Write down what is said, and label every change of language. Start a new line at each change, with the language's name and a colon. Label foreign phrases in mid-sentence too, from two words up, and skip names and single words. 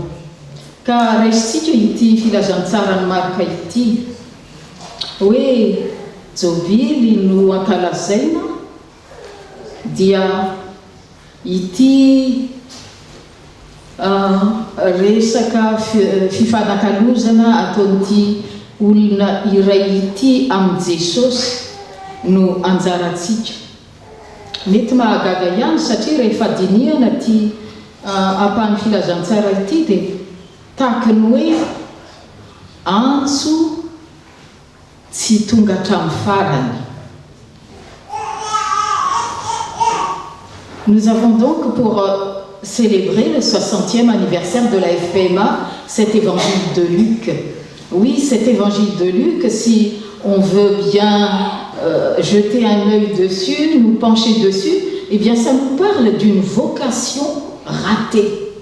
Malagasy: Ka raisitsika ity filazantsara ny Marka ity hoe jobily no ankalazaina dia ity resaka fifanakalozana ataon'ity olona iray ity amin'ny Jesosy no anjarantsika. Mety mahagaga ihany satria rehefa dinihana ty ampahany filazantsara ity dia tahaka ny hoe antso tsy tonga hatramin'ny farany.
French: Nous avons donc pour célébrer le 60e anniversaire de la FPMA cet évangile de Luc. Oui, cet évangile de Luc, si on veut bien jeter un œil dessus, nous pencher dessus, eh bien ça nous parle d'une vocation ratée.